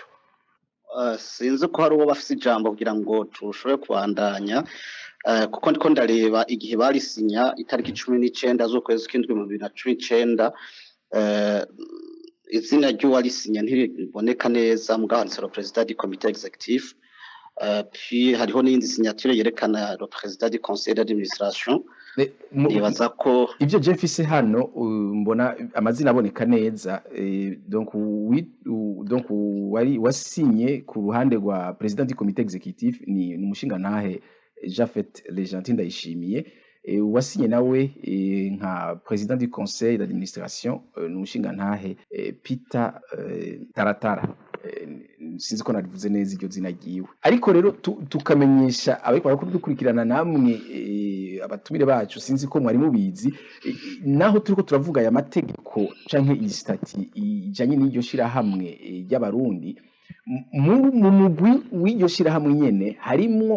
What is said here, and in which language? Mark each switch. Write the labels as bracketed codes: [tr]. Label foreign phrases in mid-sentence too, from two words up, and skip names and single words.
[rn] Sinzi ko hari uwo bafise ijambo kugira ngo tushobore kubandanya kuko ndiko ndareba igihe barisinya itariki 19 z'ukwezi kw'indwi mu 2019 izina ry'uwarisinya ntiriboneka neza mugabo handitse [fr] le président du comité exécutif [rn] puis hariho n'indi signature yerekana [fr] le président du conseil d'administration [rn] nibaza ko ivyo je mfise hano mbona amazina aboneka neza donc wari wasinye ku ruhande rwa [fr] président du comité exécutif [rn] ni umushinga ntahe Jafet Legentin Ndayishimiye wasinye nawe nka [fr] président du conseil d'administration [rn] n'umushinga ntahe Peter Taratara sinzi ko narivuze neza iryo zina giwe ariko rero tukamenyesha abiko barakudukurikirana namwe abatumire bacu sinzi ko mwari mubizi naho turiko turavuga ya mategeko canke iyi stati ijanye n'iryo shira hamwe y'abarundi mu mugwi w'iryo shira hamwe nyene harimo